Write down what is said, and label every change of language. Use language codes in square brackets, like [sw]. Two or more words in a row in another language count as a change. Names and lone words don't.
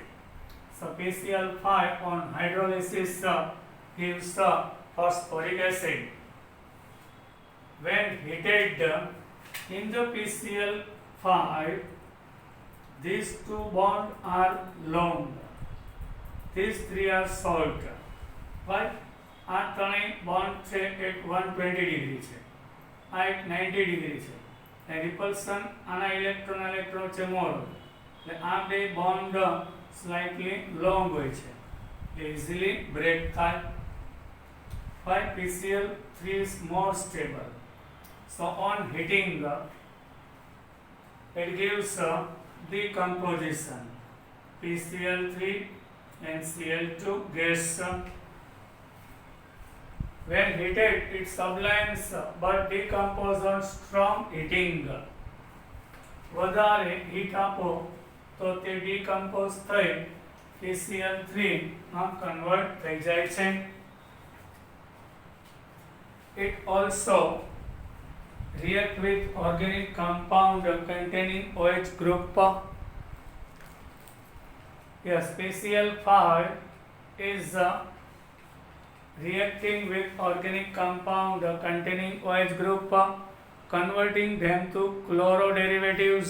[en] So PCl5 on hydrolysis gives phosphoric acid. When heated in the PCl5, these 2 bonds are long. These 3 are short. Why? [gu] આ ત્રણેય બોન્ડ છે એક 120 ડિગ્રી છે, આ એક 90 ડિગ્રી છે. અને રિપલ્સન આના ઇલેક્ટ્રોન છે મોર, એટલે આ બે બોન્ડ [en] slightly long [gu] હોય છે, [en] easily break [gu] થાય. [en] Why? PCl3 is more stable. So on heating it gives decomposition. PCl3 and Cl2 gas. When heated, it sublimes but decomposes on strong heating. [gu] વધારે હીટ આપો તો તે ડીકમ્પોઝ થઈ PCl3 માં કન્વર્ટ થઈ જાય છે. [en] It also react with organic compound containing OH group. Yes, PCl5 is reacting with organic compound containing OH group, converting them to chloro derivatives.